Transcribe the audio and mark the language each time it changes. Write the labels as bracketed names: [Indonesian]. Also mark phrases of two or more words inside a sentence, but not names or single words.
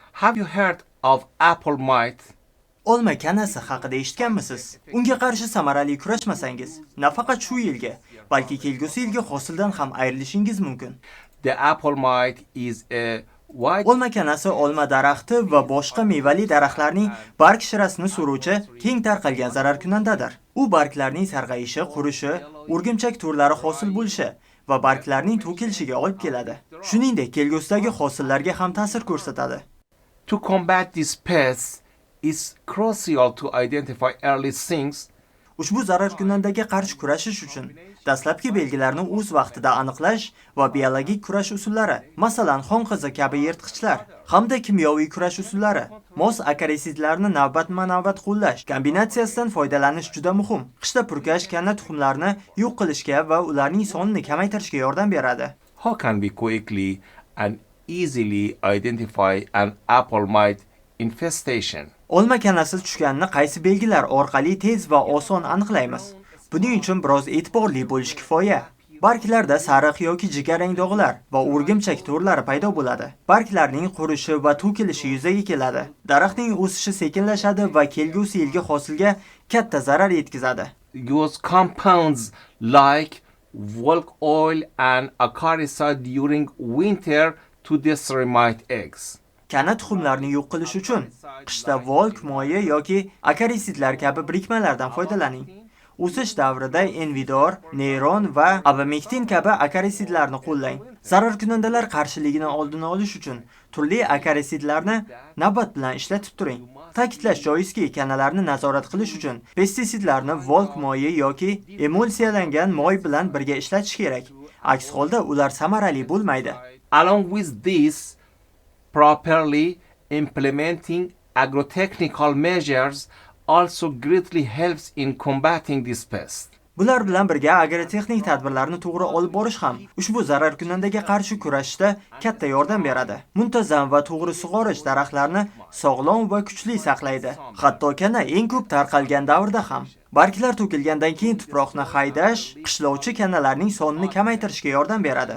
[English] Have you heard of apple mite? [Uzbek] Olma kanasi haqida eshitganmisiz? Unga qarshi samarali kurashmasangiz, nafaqat shu yilga, balki kelgusi yilgi hosildan ham ayrilishingiz mumkin. [English] The apple mite is a white [Uzbek] Olma kanasi olma daraxti va boshqa mevali daraxtlarning barg shirasini suruvchi keng tarqalgan zararkunandadir. U barglarning sarg'ayishi, qurishi, o'rgimchak turlari hosil bo'lishi va barglarning to'kilishiga olib keladi. Shuningdek, kelgusidagi hosillarga ham ta'sir ko'rsatadi. [English] To combat these pests, it's crucial to identify early signs. [Uzbek] Ushbu zararkunandaga qarshi kurashish uchun dastlabki belgilarni o'z vaqtida aniqlash va biologik kurash usullari, masalan, xonqizi kabi yirtqichlar hamda kimyoviy kurash usullari, mos akarisidlarni navbatma-navbat qo'llash kombinatsiyasidan foydalanish juda muhim. Qishda purkash kanna tuxumlarini yo'q qilishga va ularning sonini kamaytirishga yordam beradi. [English] How can we quickly and easily identify an apple mite infestation? [Uzbek] Olma kanasi tushganini qaysi belgilar orqali tez va oson aniqlaymiz? Buning uchun biroz e'tiborli bo'lish kifoya. Barglarda sariq yoki jigarrang dog'lar va o'rgimchak to'rlari paydo bo'ladi. Barglarning qurishi va to'kilishi yuzaga keladi. Daraxtning o'sishi sekinlashadi va kelgusi yilgi hosilga katta zarar yetkazadi. [English] Use compounds like volk oil and acaricide during winter to destroy mite eggs. [Uzbek] Kana tuxumlarni yo'q qilish uchun qishda volk moyi yoki akarisidlar kabi birikmalardan foydalaning. O'sish davrida Envidor, Neyron va Abamectin kabi akarisidlarni qo'llang. Zararkunandalar qarshiligini oldini olish uchun turli akarisidlarni navbat bilan ishlatib turing. Ta'kidlash joizki, kanalarni nazorat qilish uchun pestisidlarni volk moyi yoki emulsiyalangan moy bilan birga ishlatish kerak. Aks holda ular samarali bo'lmaydi. [English] Along with this, properly implementing agrotechnical measures also greatly helps in combating this pest. [Uzbek] Bular bilan birga agrotexnik tadbirlarni to'g'ri olib borish ham ushbu zararkunandaga qarshi kurashishda katta yordam beradi. Muntazam va to'g'ri sug'orish daraxtlarni sog'lom va kuchli saqlaydi. Hatto kana eng ko'p tarqalgan davrda ham. Barglar to'kilgandan keyin tuproqni haydash qishlovchi kanalarning sonini kamaytirishga yordam beradi.